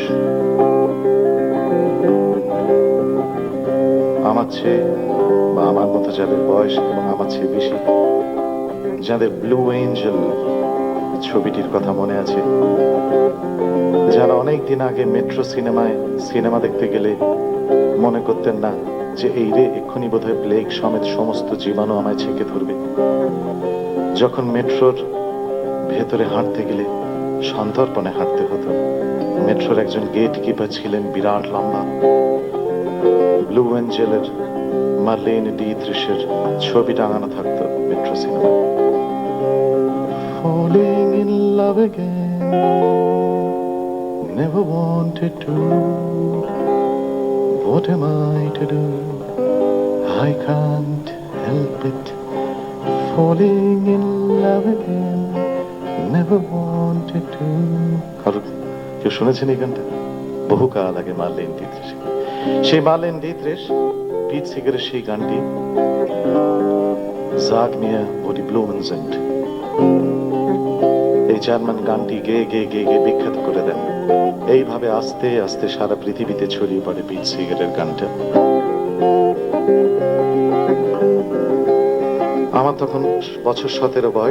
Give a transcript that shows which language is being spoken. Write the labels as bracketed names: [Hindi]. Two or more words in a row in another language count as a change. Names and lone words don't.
[Bangla] আমার চেয়ে বা আমার মতো যাদের বয়স এবং আমার চেয়ে বেশি, যাদের ব্লু এঞ্জেল ছবিটির কথা মনে আছে, যারা অনেকদিন আগে মেট্রো সিনেমায় সিনেমা দেখতে গেলে মনে করতেন না যে এই রে এক্ষুনি বোধহয় প্লেগ সমেত সমস্ত জীবাণু আমায় ছেঁকে ধরবে, যখন মেট্রোর ভেতরে হাঁটতে গেলে সন্তর্পণে হাঁটতে হতো। মেট্রোর একজন গেট কিপার ছিলেন বিরাট লম্বা। ব্লু এঞ্জেলের মার্লেন ডিট্রিশের ছবি টাঙানো থাকতো মেট্রো সিনেমায়। [English] Falling in love again, never wanted to. What am I to do? I can't help it. Falling in love again, never wanted to. [Bangla] কারণ কেউ শুনেছেন এই গানটা? বহুকাল আগে মার্লেন ডিট্রিশ। সেই মার্লেন ডিট্রিশ পিট সিগারের সেই গানটি [German] Sag mir, wo die Blumen sind, [Bangla] এই জার্মান গানটি গেয়ে গেয়ে গেয়ে গেয়ে বিখ্যাত করে দেন। এইভাবে আস্তে আস্তে সারা পৃথিবীতে ছড়িয়ে পড়ে পিট সিগারের গানটা। আমার তখন বছর 17 বয়স।